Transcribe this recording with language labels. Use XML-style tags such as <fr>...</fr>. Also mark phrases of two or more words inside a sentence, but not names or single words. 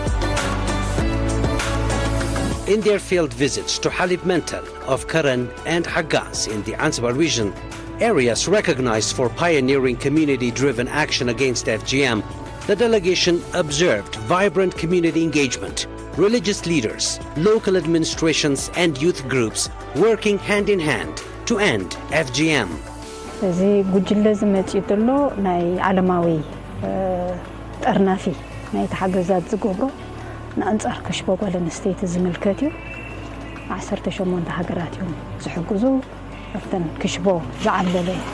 <en>In their field visits to Halib Mental of Karen and Haggaz in the Anzbar region, areas recognized for pioneering community-driven action against FGM, the delegation observed vibrant community engagement, religious leaders, local administrations and youth groups working hand in hand to end FGM.</en> <ti>እዚ ጉጅለ ዝመጽእ ዘሎ ናይ ዓለማዊ ጠርናፊ ናይ ተሓገዛት ዝገብሮ ንኣንጻር ክሽቦ ጓል ኣንስተይቲ ዝምልከት እዩ 18 ሃገራት እዮም ዝሕግዙ ኣብተን ክሽቦ ዝዓለለ</ti>